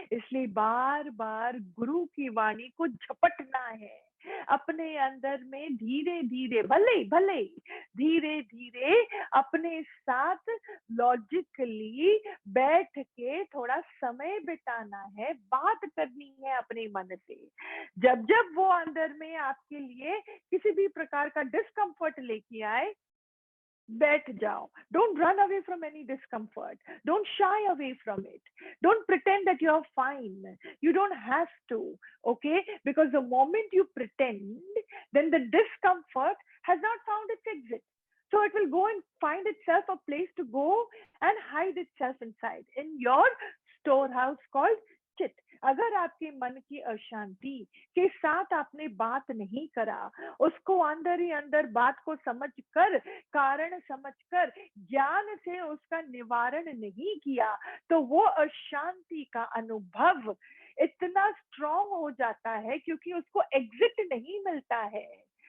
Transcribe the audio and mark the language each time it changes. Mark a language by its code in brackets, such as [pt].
[hi] इसलिए बार बार गुरु की वाणी को झपटना है अपने अंदर में, धीरे धीरे, भले भले धीरे धीरे अपने साथ लॉजिकली बैठ के थोड़ा समय बिताना है, बात करनी है अपने मन से। जब जब वो अंदर में आपके लिए किसी भी प्रकार का डिस्कम्फर्ट लेके आए, बैठ जाओ. [en] Don't run away from any discomfort. Don't shy away from it. Don't pretend that you're fine. You don't have to, okay? Because the moment you pretend, then the discomfort has not found its exit. So it will go and find itself a place to go and hide itself inside in your storehouse called चित. [hi] अगर आपके मन की अशांति के साथ आपने बात नहीं करा, उसको अंदर ही अंदर बात को समझकर, कारण समझकर, ज्ञान से उसका निवारण नहीं किया, तो वो अशांति का अनुभव इतना स्ट्रॉन्ग हो जाता है क्योंकि उसको एग्जिट नहीं मिलता है.